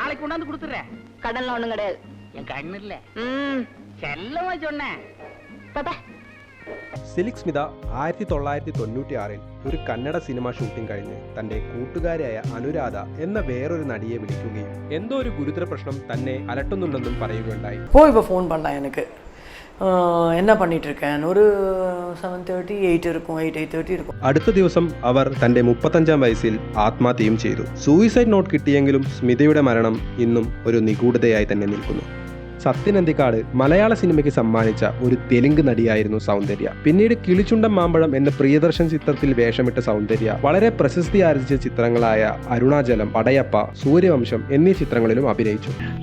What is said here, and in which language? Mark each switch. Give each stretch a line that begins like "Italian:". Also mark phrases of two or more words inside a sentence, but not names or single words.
Malayalam: സിൽക്ക് സ്മിത 1996-ൽ ഒരു കന്നഡ സിനിമ ഷൂട്ടിംഗ് കഴിഞ്ഞ് തന്റെ കൂട്ടുകാരിയായ അനുരാധ എന്ന വേറൊരു നടിയെ വിളിക്കുകയും എന്തോ ഒരു ഗുരുതര പ്രശ്നം തന്നെ അലട്ടുന്നുണ്ടെന്നും പറയുകയുണ്ടായി.
Tamil: இப்போ ஃபோன் பண்ணலாம் எனக்கு என்ன பண்ணிட்டு இருக்கேன், ஒரு 7:30 8 இருக்கும், 8:30 இருக்கும்.
Malayalam: അടുത്ത ദിവസം അവർ തന്റെ 35-ാം വയസ്സിൽ ആത്മഹത്യയും ചെയ്തു.
English: suicide note
Malayalam: കിട്ടിയെങ്കിലും സ്മിതയുടെ മരണം ഇന്നും ഒരു നിഗൂഢതയായി തന്നെ നിൽക്കുന്നു. സത്യൻ അന്തിക്കാട് മലയാള സിനിമയ്ക്ക് സമ്മാനിച്ച ഒരു തെലുങ്ക് നടിയായിരുന്നു സൗന്ദര്യ. പിന്നീട് കിളിച്ചുണ്ടൻ മാമ്പഴം എന്ന പ്രിയദർശൻ ചിത്രത്തിൽ വേഷമിട്ട സൗന്ദര്യ വളരെ പ്രശസ്തി ആർജിച്ച ചിത്രങ്ങളായ അരുണാചലം, പടയപ്പ, സൂര്യവംശം എന്നീ ചിത്രങ്ങളിലും അഭിനയിച്ചു.